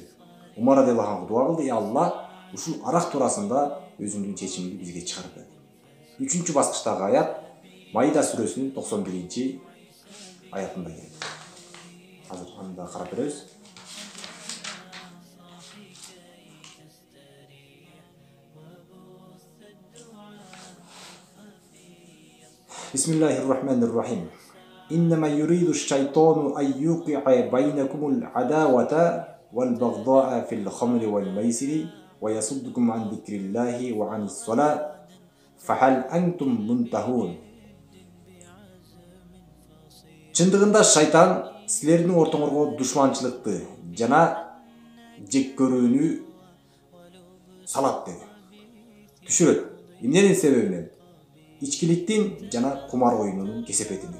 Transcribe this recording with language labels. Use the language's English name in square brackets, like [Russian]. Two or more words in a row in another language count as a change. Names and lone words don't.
[Kyrgyz] Умар [Arabic] رضي الله عنه [Kyrgyz] дуа кылды: "Ey Аллах, ушул арак туурасында өзүңдүн чечимиңди бизге чыгарып бер." Үчүнчү баскычтагы аят Маида сүрөсүнүн 91-аятында келет. Азыр аны да карап беребиз. [Arabic] بسم الله الرحمن الرحيم. إنما يريد الشيطان أن يوقع بينكم العداوة و البغضاء في الخمر و الميسر و يصدكم عن ذكر الله و عن الصلاة فهل أنتم منتهون. [Kyrgyz] Чындыгында шайтан силердин ортоңорго душманчылыкты жана жек көрүүнү салат деди. Түшүрөт. Эмненин себебинен? Ичкиликтин жана кумар оюнунун кесепетинен.